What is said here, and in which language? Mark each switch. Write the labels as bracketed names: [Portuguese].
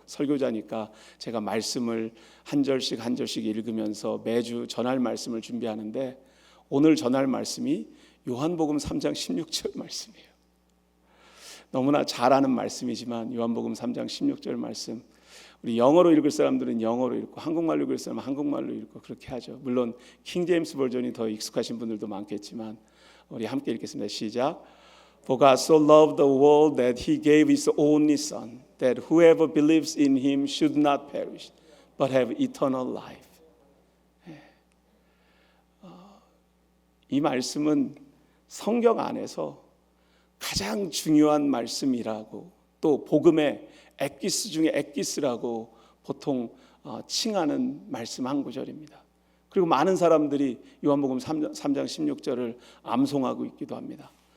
[Korean] 설교자니까 제가 말씀을 한 절씩 한 절씩 읽으면서 매주 전할 말씀을 준비하는데, 오늘 전할 말씀이 요한복음 3장 16절 말씀이에요. 너무나 잘 아는 말씀이지만 요한복음 3장 16절 말씀, 우리 영어로 읽을 사람들은 영어로 읽고 한국말로 읽을 사람은 한국말로 읽고 그렇게 하죠. 물론 킹 제임스 버전이 더 익숙하신 분들도 많겠지만 우리 함께 읽겠습니다. 시작. [English] For God so loved the world that he gave his only son, that whoever believes in him should not perish, but have eternal life. [Korean] 이 말씀은 성경 안에서 가장 중요한 말씀이라고, 또 복음의 엑기스 중에 엑기스라고 보통 칭하는 말씀 한 구절입니다. 그리고 많은 사람들이 요한복음 3장 16절을 암송하고 있기도 합니다.